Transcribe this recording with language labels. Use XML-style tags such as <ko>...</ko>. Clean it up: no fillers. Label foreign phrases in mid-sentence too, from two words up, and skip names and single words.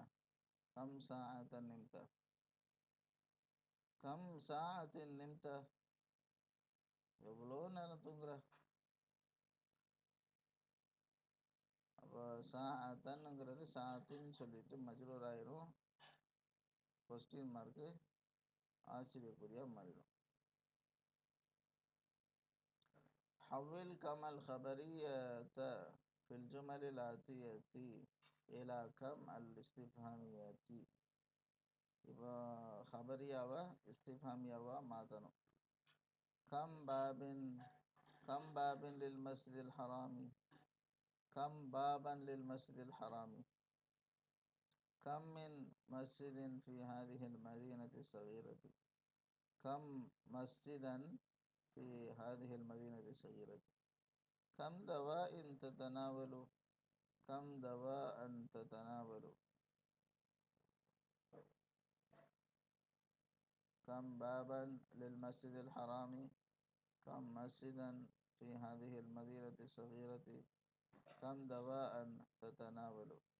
<ar>كم ساعةً نمتَ، كم ساعةٍ نمتَ,</ar> <ta>எவ்வளோ நேரம் தூங்குற. அப்போ சாஅத்தன்னுங்கிறது சாத்தின்னு சொல்லிட்டு மஜ்ரூர் ஆயிரும்.</ta> <en>question mark</en> <ta>ஆச்சரியக்குறியாக மாறிடும்.</ta> <ar>حول كم الخبرية في الجمل الآتية إلى كم الاستفهامية.</ar> <ta>இப்போ ஹபரியாவை இஸ்திஃபாமியாவாக மாற்றணும்.</ta> <ar>كم بابٍ للمسجد الحرام، كم بابًا للمسجد الحرام، كم من مسجدٍ في هذه المدينة الصغيرة، كم مسجدًا في هذه المدينة الصغيرة، كم دواء تتناول، كم دواء تتناول، كم بابا للمسجد الحرام، كم مسجدا في هذه المدينة الصغيرة، كم دواء تتناول.</ar>